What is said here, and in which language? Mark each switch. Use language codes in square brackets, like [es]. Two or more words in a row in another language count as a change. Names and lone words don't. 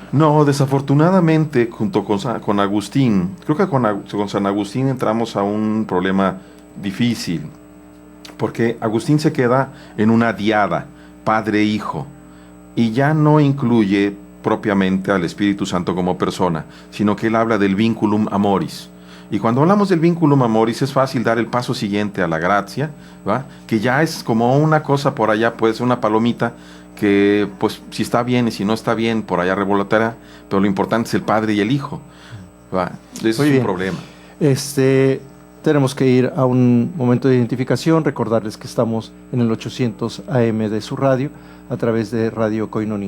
[es] No, desafortunadamente, junto con Agustín, creo que con San Agustín entramos a un problema difícil, porque Agustín se queda en una diada, padre-hijo, y ya no incluye propiamente al Espíritu Santo como persona, sino que él habla del [la] vinculum amoris. [es] Y cuando hablamos del [la] vinculum amoris [es] es fácil dar el paso siguiente a la gracia, ¿va? Que ya es como una cosa por allá, puede ser una palomita que pues si está bien y si no está bien por allá revoloteará, pero lo importante es el Padre y el Hijo, ¿va? Eso es un problema. Tenemos que ir a un momento de identificación, recordarles que estamos en el 800 AM de su radio, a través de Radio Koinonia.